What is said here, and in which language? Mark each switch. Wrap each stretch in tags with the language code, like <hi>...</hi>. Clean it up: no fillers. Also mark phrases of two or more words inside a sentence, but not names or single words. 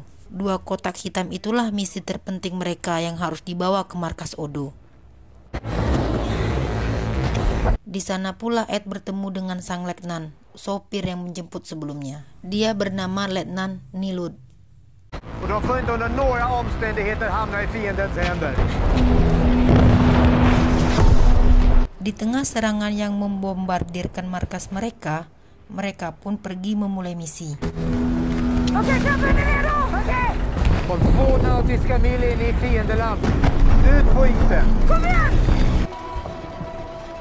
<id>2 kotak hitam itulah misi terpenting mereka yang harus dibawa ke markas Odo. Di sana pula Ed bertemu dengan sang letnan, sopir yang menjemput sebelumnya. Dia bernama Letnan Nilud.</id> <sv>Och de får inte under några omständigheter hamna i fiendens händer.</sv> <id>Di tengah serangan yang membombardirkan markas mereka, mereka pun pergi memulai misi.</id> <sv>Okej, kapten är redo! Okej! Håll 2 nautiska mil in i fiendeland. Ut på isen. Kom igen!</sv>